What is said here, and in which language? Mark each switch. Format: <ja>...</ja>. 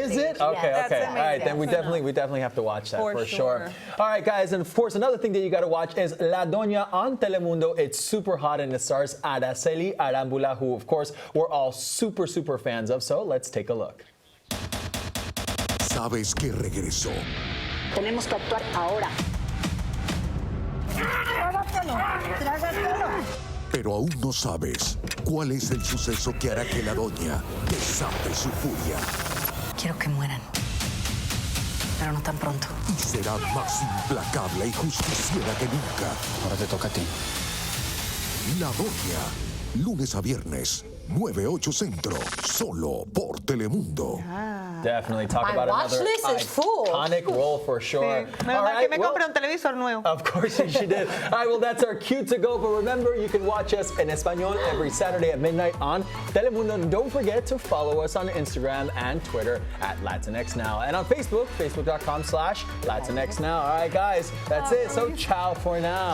<en>Is it? Okay, Yes. okay. All right, then we definitely have to watch that for sure. All right, guys, and of course, another thing that you got to watch is Ladonia on Telemundo. It's super hot and it stars Araceli Arambula, who, of course, we're all super fans of. So let's take a look.</en> <es>Sabes que regresó. Tenemos que actuar ahora. Pero aún no sabes cuál es el suceso que hará que la doña desate su furia. Quiero que mueran, pero no tan pronto. Y será más implacable y justiciera que nunca. Ahora te toca a ti. La doña, lunes a viernes, 9-8 Centro, solo por Telemundo.</es> <en>Definitely talk My about watch another list is full. iconic role for sure.</en> <es>Sí. Menos mal que me compré un televisor nuevo.</es> <en>Of course she did. All right, well, that's our cue to go. But remember, you can watch us in Espanol every Saturday at midnight on Telemundo. And don't forget to follow us on Instagram and Twitter at Latinx Now. And on Facebook, facebook.com/Latinx Now. All right, guys, that's it. So ciao for now.</en>